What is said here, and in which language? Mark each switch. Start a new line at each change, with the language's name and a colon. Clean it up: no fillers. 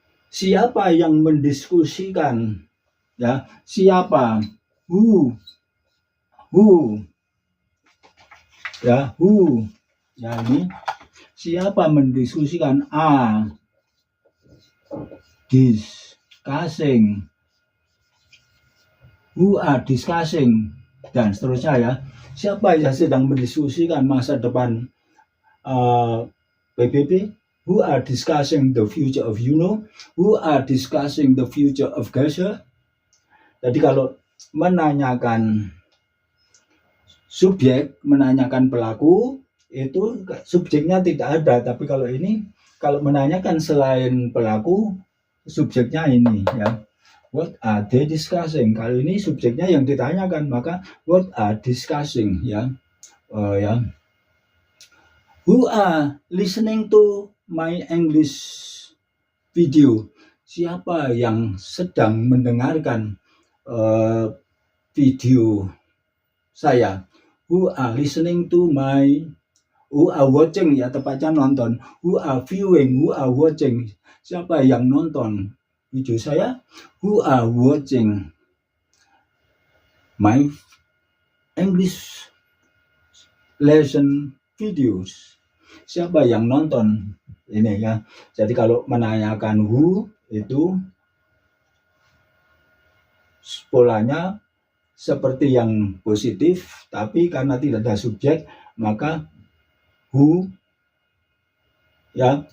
Indonesian: Siapa yang mendiskusikan ya, siapa, who ya, who ya, ini siapa mendiskusikan, discussing,
English: who are discussing
Indonesian: dan seterusnya ya. Siapa yang sedang mendiskusikan masa depan PBB?
English: Who are discussing the future of UNO? Who are discussing the future of Gaza?
Indonesian: Jadi kalau menanyakan subjek, menanyakan pelaku, itu subjeknya tidak ada. Tapi kalau ini, kalau menanyakan selain pelaku, subjeknya ini ya.
English: What are they discussing?
Indonesian: Kalau ini subjeknya yang ditanyakan, maka
English: what are discussing
Indonesian: ya.
English: Who are listening to my English
Indonesian: video. Siapa yang sedang mendengarkan video saya?
English: Who are listening to my, who are watching,
Indonesian: ya tepatnya nonton.
English: Who are viewing, who are watching.
Indonesian: Siapa yang nonton video saya?
English: Who are watching my English lesson videos.
Indonesian: Siapa yang nonton ini ya. Jadi kalau menanyakan who itu polanya seperti yang positif, tapi karena tidak ada subjek maka who ya.